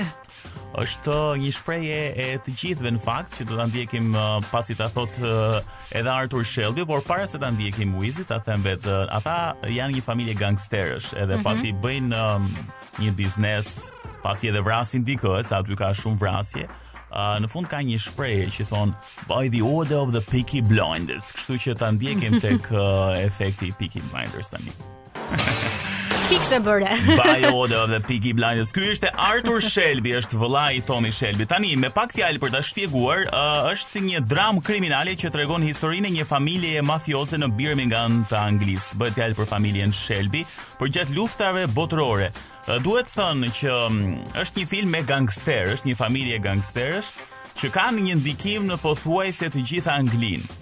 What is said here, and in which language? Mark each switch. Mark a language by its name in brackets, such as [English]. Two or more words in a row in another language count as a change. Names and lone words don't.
[Albanian] Është një shprehje e të gjithëve në fakt, që do ta ndjekim pasi ta thot edhe Arthur Shelby, por para se ta ndjekim Wizi, ta them vetë, ata janë një familje gangsterësh, edhe pasi bëjnë një biznes, pasi edhe vrasin dikë, se aty ka shumë vrasje. Në fund ka një shprehje që thon [English] by the order of the Peaky Blinders, [Albanian] kështu që ta ndjekim tek efekti i Peaky Blinders tani. Fikse bëre. [English] By order of the Peaky Blinders. [Albanian] Ky është Arthur Shelby, është vëllai i Tommy Shelby. Tani me pak fjalë për ta shpjeguar, është një dramë kriminale që tregon historinë e një familjeje mafioze në Birmingham të Anglisë. Bëhet fjalë për familjen Shelby përgjatë luftave botërore. Duhet thënë që është një film me gangster, është një familje gangsterësh që kanë një ndikim në pothuajse të gjitha Anglinë.